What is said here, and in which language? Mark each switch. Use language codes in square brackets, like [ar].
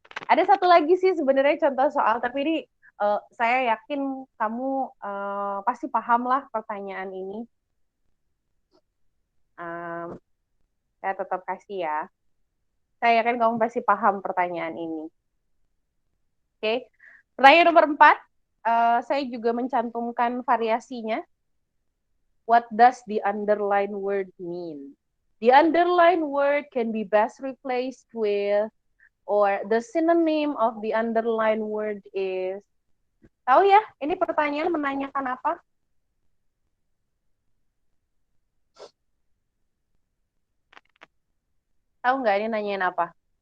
[id] Ada satu lagi sih sebenarnya contoh soal, tapi ini saya yakin kamu pasti paham lah pertanyaan ini. Saya tetap kasih ya. Saya yakin kamu pasti paham pertanyaan ini. Oke. Pertanyaan nomor 4, saya juga mencantumkan variasinya. [en] What does the underline word mean? The underline word can be best replaced with, or the synonym of the underline word is. [id] Tahu ya, ini pertanyaan menanyakan apa? Tahu nggak ini nanyain apa?